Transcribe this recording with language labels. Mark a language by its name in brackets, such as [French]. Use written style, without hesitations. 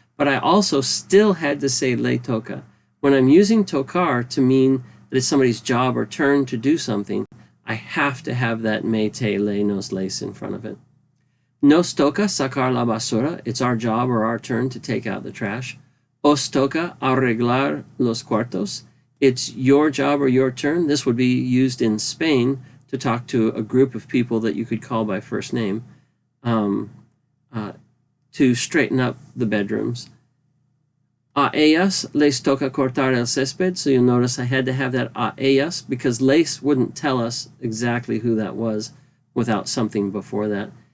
[English] But I also still had to say [Spanish] le toca. [English] When I'm using tocar to mean that it's somebody's job or turn to do something, I have to have that [Spanish] me, te, le, nos, les [English] in front of it. [Spanish] Nos toca sacar la basura. [English] It's our job or our turn to take out the trash. [Spanish] Os toca arreglar los cuartos. [English] It's your job or your turn. This would be used in Spain to talk to a group of people that you could call by first name to straighten up the bedrooms. [Spanish] A ellas les toca cortar el césped. [English] So you'll notice I had to have that [Spanish] a ellas [English] because les wouldn't tell us exactly who that was without something before that.